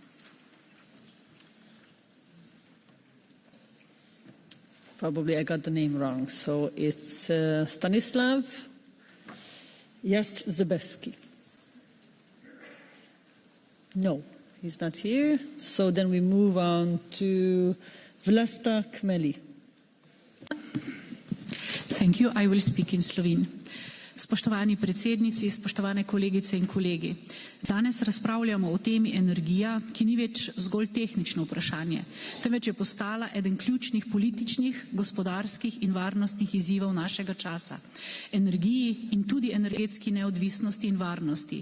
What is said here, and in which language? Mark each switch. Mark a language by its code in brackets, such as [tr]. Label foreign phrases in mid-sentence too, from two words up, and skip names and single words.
[en] Probably I got the name wrong, so it's Stanislav Jastrzębski. No, he's not here. So then we move on to Vlasta Kmeli. Thank you. I will speak in Slovene. [sl] Spoštovani predsednici, spoštovane kolegice in kolegi. Danes razpravljamo o temi energija, ki ni več zgolj tehnično vprašanje, temveč je postala eden ključnih političnih, gospodarskih in varnostnih izzivov našega časa. Energiji in tudi energetski neodvisnosti in varnosti.